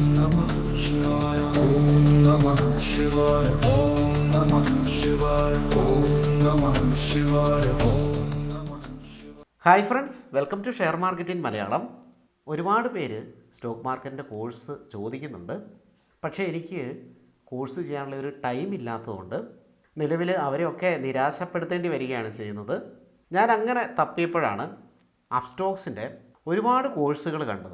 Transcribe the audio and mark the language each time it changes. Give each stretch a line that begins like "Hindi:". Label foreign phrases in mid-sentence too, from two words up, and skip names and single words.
Sanskrit: नमः शिवाय. ओं नमः शिवाय. ओं नमः शिवाय. ओं नमः शिवाय. ओं नमः शिवाय.
English: Hi friends, welcome to share market in മലയാളം.
Malayalam: ഒരുപാട് പേര് സ്റ്റോക്ക് മാർക്കറ്റിൻ്റെ കോഴ്സ് ചോദിക്കുന്നുണ്ട്. പക്ഷേ എനിക്ക് കോഴ്സ് ചെയ്യാനുള്ള ഒരു ടൈം ഇല്ലാത്തതുകൊണ്ട് നിലവിൽ അവരെയൊക്കെ നിരാശപ്പെടുത്തേണ്ടി വരികയാണ് ചെയ്യുന്നത്. ഞാൻ അങ്ങനെ തപ്പിയപ്പോഴാണ് അപ്സ്റ്റോക്സിൻ്റെ ഒരുപാട് കോഴ്സുകൾ കണ്ടത്.